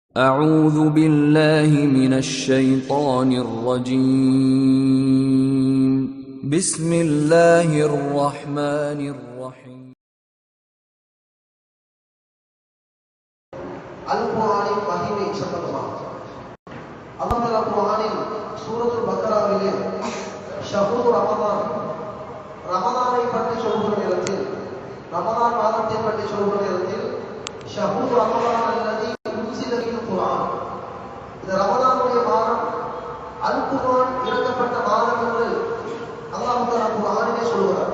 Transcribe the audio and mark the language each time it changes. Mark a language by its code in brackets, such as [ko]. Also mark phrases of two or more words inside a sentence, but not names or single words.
[ar] أعوذ بالله من الشيطان الرجيم بسم الله الرحمن الرحيم [ta] அல்-குர்ஆனின் மகிமை சம்பந்தமாக அல்லாஹ் குர்ஆனில் சூரத்துல் பக்ராவிலே [ar] شهر رمضان [ta] பற்றி சொல்கிற நேரத்தில் ரமதான் மாதத்தை பற்றி சொல்கிற நேரத்தில் [ar] شهر رمضان الذي أنزل في القرآن, [ta] இந்த ரமதானுடைய மாதம் அல்-குர்ஆன் இறக்கப்பட்ட மாதம் என்று [ar] الله تعالى [ta] குர்ஆனிலே சொல்கிறார்.